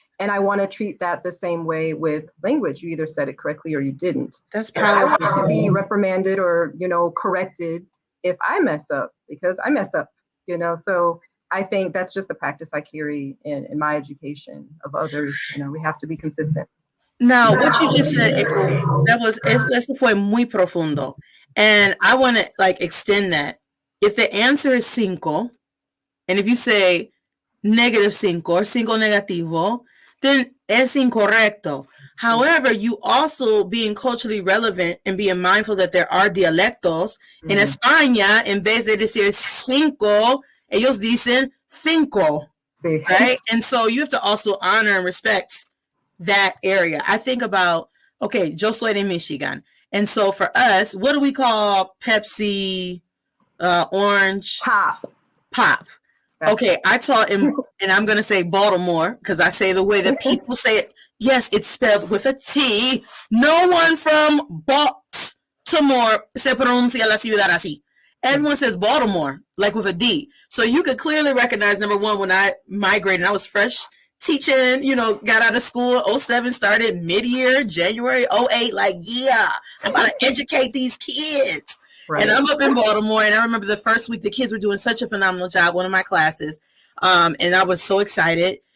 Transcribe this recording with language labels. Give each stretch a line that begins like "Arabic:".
English: And I want to treat that the same way with language. You either said it correctly or you didn't. That's powerful. I want to be reprimanded or, you know, corrected if I mess up, because I mess up, you know. So I think that's just the practice I carry in my education of others. You know, we have to be consistent. Now, what you just said, April,
Spanish: eso fue muy profundo.
English: And I want to like extend that. If the answer is 5, and if you say -5 or
Spanish: 5 negativo,
English: then
Spanish: es incorrecto.
English: However, you also being culturally relevant and being mindful that there are dialectos.
Spanish: In España, en vez de decir 5, ellos dicen 5, right?
English: And so you have to also honor and respect that area. I think about, okay,
Spanish: yo soy de Michigan.
English: And so for us, what do we call Pepsi, orange? Pop. Okay, I taught in, and I'm going to say Baltimore, because I say the way that people say it. Yes, it's spelled with a T. No one from Baltimore
Spanish: se pronuncia la ciudad así.
English: Everyone says Baltimore, like with a D. So you could clearly recognize, number one, when I migrated, I was fresh teaching, you know, got out of school, 07, started mid-year, January 08, like, yeah, I'm about to educate these kids. Right. And I'm up in Baltimore, and I remember the first week the kids were doing such a phenomenal job, one of my classes, and I was so excited.